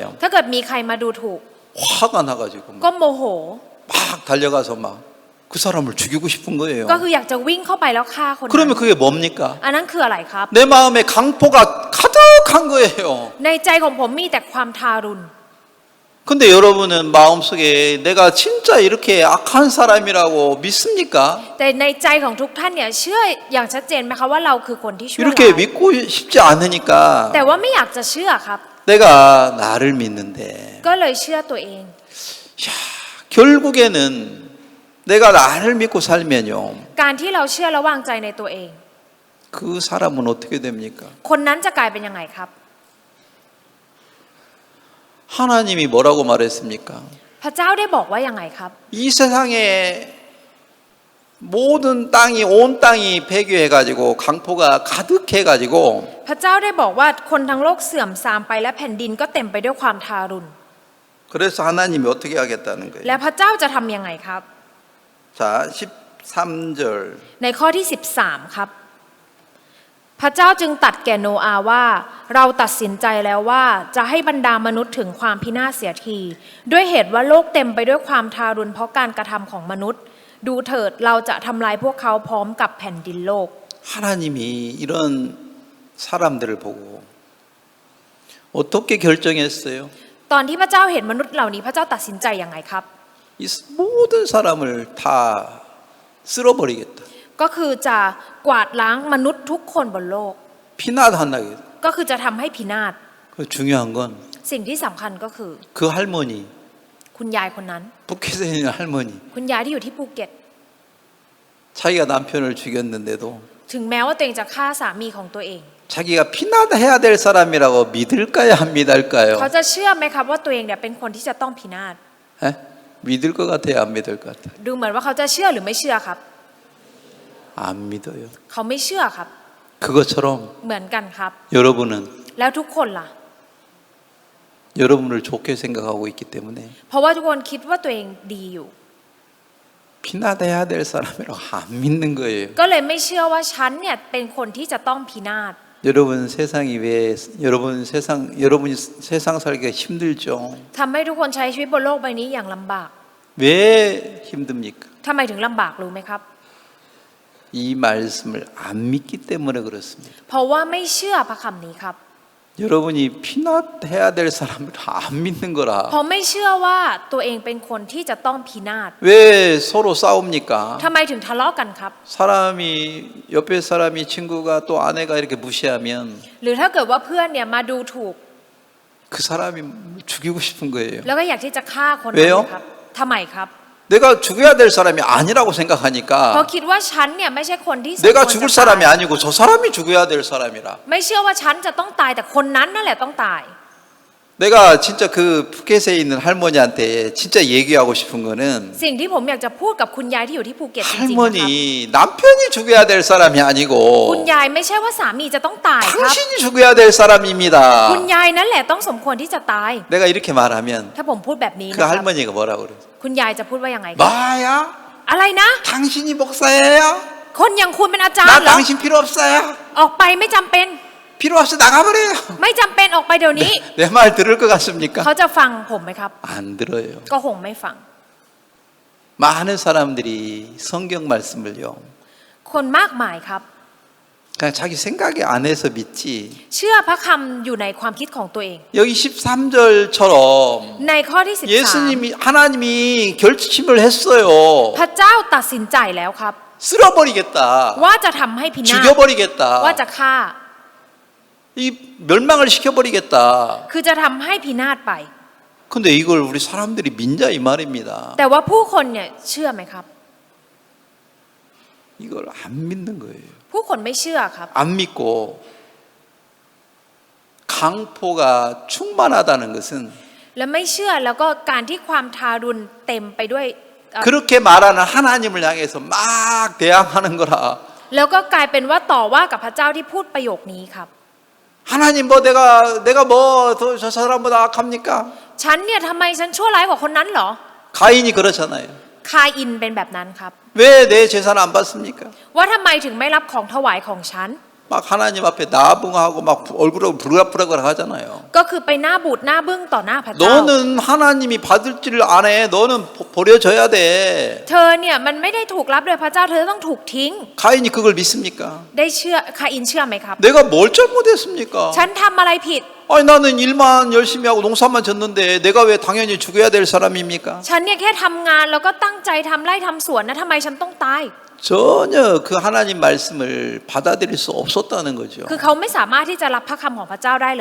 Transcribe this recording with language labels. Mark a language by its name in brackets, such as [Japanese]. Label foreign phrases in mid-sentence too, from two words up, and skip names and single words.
[Thai] ถ้าเกิดมีใครมาดูถูก [Korean] 화가 나가지고 [Thai] ก็โมโห [Korean] 막 달려가서 막 그 사람을 죽이고 싶은 거예요. [Thai] ก็คืออยากจะวิ่งเข้าไปแล้วฆ่าคนนั้น [Korean] 그러면 그게 뭡니까? [Thai] อันนั้นคืออะไรครับ [Korean] 내 마음에 강포가 가득한 거예요. [Thai] ในใจของผมมีแต่ความทารุณ [Korean] 근데 여러분은 마음속에 내가 진짜 이렇게 악한 사람이라고 믿습니까? [Thai] แต่ในใจของทุกท่านเนี่ยเชื่ออย่างชัดเจนไหมคะว่าเราคือคนที่ชั่วร้าย [Korean] 이렇게 믿고 싶지 않으니까 [Thai] แต่ว่าไม่อยากจะเชื่อครับ [Korean] 내가 나를 믿는데 [Thai] ก็เลยเชื่อตัวเอง [Korean] 야, 결국에는 내가 나를 믿고 살면요 [Thai] การที่เราเชื่อและวางใจในตัวเอง [Korean] 그 사람은 어떻게 됩니까? [Thai] คนนั้นจะกลายเป็นยังไงครับ [Korean] 하나님이 뭐라고 말했습니까? [Thai] พระเจ้าได้บอกว่ายังไงครับ [Korean] 이 세상에 모든 땅이 온 땅이 폐교해가지고 강포가 가득해가지고 [Thai] พระเจ้าได้บอกว่าคนทั้งโลกเสื่อมทรามไปและแผ่นดินก็เต็มไปด้วยความทารุณ [Korean] 그래서 하나님이 어떻게 하겠다는 [Thai] และ [Korean] 거예요? [Thai] พระเจ้าจะทำยังไงครับ [Korean] 자 13절 [Thai] ในข้อที่ 13 ครับ พระเจ้าจึงตรัสแก่โนอาห์ว่าเราตัดสินใจแล้วว่าจะให้บรรดามนุษย์ถึงความพินาศเสียทีด้วยเหตุว่าโลกเต็มไปด้วยความทารุณเพราะการกระทำของมนุษย์ ดูเถิดเราจะทำลายพวกเขาพร้อมกับแผ่นดินโลก [Korean] 하나님이 이런 사람들을 보고 어떻게 결정했어요? [Thai] ตอนที่พระเจ้าเห็นมนุษย์เหล่านี้พระเจ้าตัดสินใจยังไงครับ [Korean] 이 모든 사람을 다 쓸어버리겠다. [Thai] ก็คือจะกวาดล้างมนุษย์ทุกคนบนโลก [Korean] 피난한다겠다. [Thai] ก็คือจะทำให้พินาศ [Korean] 그 중요한 건 [Thai] สิ่งที่สำคัญก็คือ [Korean] 그 할머니, [Thai] คุณยายคนนั้น [Korean] 북해에 있는 할머니, [Thai] คุณยายที่อยู่ที่ภูเก็ต [Korean] 자기가 남편을 죽였는데도 [Thai] ถึงแม้ว่าตัวเองจะฆ่าสามีของตัวเอง [Korean] 자기가 피난해야 될 사람이라고 믿을까요, 안 믿을까요? [Thai] เขาจะเชื่อไหมครับว่าตัวเองเนี่ยเป็นคนที่จะต้องพินาศ [Korean] 에? 믿을 것 같아요, 안 믿을 것 같아요? [Thai] ดูเหมือนว่าเขาจะเชื่อหรือไม่เชื่อครับ [Korean] 안 믿어요. [Thai] เขาไม่เชื่อครับ [Korean] 그것처럼 [Thai] เหมือนกันครับ [Korean] 여러분은 [Thai] แล้วทุกคนล่ะ [Korean] 여러분을 좋게 생각하고 있기 때문에 [Thai] เพราะว่าทุกคนคิดว่าตัวเองดีอยู่ [Korean] 피난해야 될 사람이라고 안 믿는 거예요. [Thai] ก็เลยไม่เชื่อว่าฉันเนี่ยเป็นคนที่จะต้องพินาศ [Korean] 여러분 세상이 왜 여러분이 세상 살기가 힘들죠? [Thai] ทำให้ทุกคนใช้ชีวิตบนโลกใบนี้อย่างลำบาก [Korean] 왜 힘듭니까? [Thai] ทำไมถึงลำบากรู้ไหมครับ [Korean] 이 말씀을 안 믿기 때문에 그렇습니다. [Thai] เพราะว่าไม่เชื่อพระคำนี้ครับ [Korean] 여러분이 피낫해야 될 사람을 안 믿는 [Thai] เพ [Korean] 거라. [Thai] ราะไม่เชื่อว่าตัวเองเป็นคนที่จะต้องพินาศ [Korean] 왜 서로 싸웁니까? [Thai] ทำไมถึงทะเลาะกันครับ [Korean] 사람이 옆에 사람이 친구가 또 아내가 이렇게 무시하면 [Thai] หรือถ้าเกิดว่าเพื่อนเนี่ยมาดูถูก [Korean] 그 사람이 죽이고 싶은 거예요. [Thai] แล้วก็อยากที่จะฆ่าคนนั้นนะครับทำไมครับ [Korean] 내가 죽여야 될 사람이 아니라고 [Thai] เพราะ [Korean] 생각하니까 [Thai] คิดว่าฉันเนี่ยไม่ใช่คนที่สมควร [Korean] 내가 [Thai] จะ [Korean] 죽을 [Thai] ตาย [Korean] 사람이 아니고 저 사람이 죽어야 될 사람이라. [Thai] ไม่เชื่อว่าฉันจะต้องตายแต่คนนั้นนั่นแหละต้องตาย [Korean] 내가 진짜 그 푸켓에 있는 할머니한테 진짜 얘기하고 싶은 거는 [Thai] สิ่งที่ผมอยากจะพูดกับคุณยายที่อยู่ที่ภูเก็ตจริงๆนะครับ [Korean] 할머니 남편이 죽어야 될 사람이 [Thai] คุณ [Korean] 아니고 [Thai] ยายไม่ใช่ว่าสามีจะต้องตายครับ [Korean] 당신이 죽어야 될 사람입니다. [Thai] คุณยายนั่นแหละต้องสมควรที่จะตาย [Korean] 내가 이렇게 말하면 [Thai] ถ้าผมพูดแบบนี้ [Korean] 그 [Thai] นะครับ [Korean] 할머니가 뭐라고 그래? [Thai] คุณยายจะพูดว่ายังไงครับ [Korean] 뭐야? [Thai] อะไรนะ [Korean] 당신이 목사예요? [Thai] คนอย่างคุณเป็นอาจารย์ [Korean] 나 [Thai] เหรอ [Korean] 당신 필요 없어요. [Thai] ออกไปไม่จำเป็น [Korean] 필요 없어 나가버려요. [Thai] ไม่จำเป็นออกไปเดี๋ยวนี้ [Korean] 내 말 들을 것 같습니까? [Thai] เขาจะฟังผมไหมครับ [Korean] 안 들어요. [Thai] ก็คงไม่ฟัง [Korean] 많은 사람들이 성경 말씀을요. [Thai] คนมากมายครับ [Korean] 그냥 자기 생각에 안에서 믿지. [Thai] เชื่อพระคำอยู่ในความคิดของตัวเอง [Korean] 여기 13절처럼 [Thai] ในข้อที่ [Korean] 예수님이 하나님이 결심을 했어요. [Thai] 13 พระเจ้าตัดสินใจแล้วครับ [Korean] 쓸어버리겠다. [Thai] ว่าจะทำให้พินาศ [Korean] 죽여버리겠다. [Thai] ว่าจะฆ่า [Korean] 이 멸망을 시켜버리겠다. [Thai] คือจะทำให้พินาศไป [Korean] 근데 이걸 우리 사람들이 민자 이 말입니다. [Thai] แต่ว่าผู้คนเนี่ยเชื่อไหมครับ [Korean] 이걸 안 믿는 거예요. [Thai] ผู้คนไม่เชื่อครับ [Korean] 안 믿고 강포가 충만하다는 것은 [Thai] และไม่เชื่อแล้วก็การที่ความทารุณเต็มไปด้วย [Korean] 그렇게 말하는 하나님을 향해서 막 대항하는 거라. [Thai] แล้วก็กลายเป็นว่าต่อว่ากับพระเจ้าที่พูดประโยคนี้ครับ [Korean] 하나님 뭐 내가 뭐 저 사람보다 악합니까? [Thai] ฉันเนี่ยทำไมฉันชั่วร้ายกว่าคนนั้นเหรอ [Korean] 가인이 그렇잖아요. [Thai] คาอินเป็นแบบนั้นครับ [Korean] 왜 내 제사는 안 받습니까? [Thai] ว่าทำไมถึงไม่รับของถวายของฉัน [Korean] 막 하나님 앞에 나붕하고 막 얼굴하고 부르락부락 하잖아요. [Thai] ก็คือไปหน้าบูดหน้าบึ้งต่อหน้าพระเจ้า [Korean] 너는 하나님이 받을 줄 안 해. 너는 버려져야 돼. [Thai] เธอเนี่ยมันไม่ได้ถูกรับโดยพระเจ้าเธอต้องถูกทิ้ง [Korean] 가인이 그걸 믿습니까? [Thai] ได้เชื่อคาอินเชื่อไหมครับ [Korean] 내가 뭘 잘못했습니까? [Thai] ฉันทำอะไรผิด [Korean] 아니 나는 일만 열심히 하고 농사만 졌는데 내가 왜 당연히 죽어야 될 사람입니까? [Thai] ฉันเนี่ยแค่ทำงานแล้วก็ตั้งใจทำไร่ทำสวนนะทำไมฉันต้องตาย [Korean] 전혀 그 하나님 말씀을 받아들일 수 없었다는 거죠. [Thai] คือเขาไม่สามารถที่จะรับพระคำของพระเจ้าได้เลย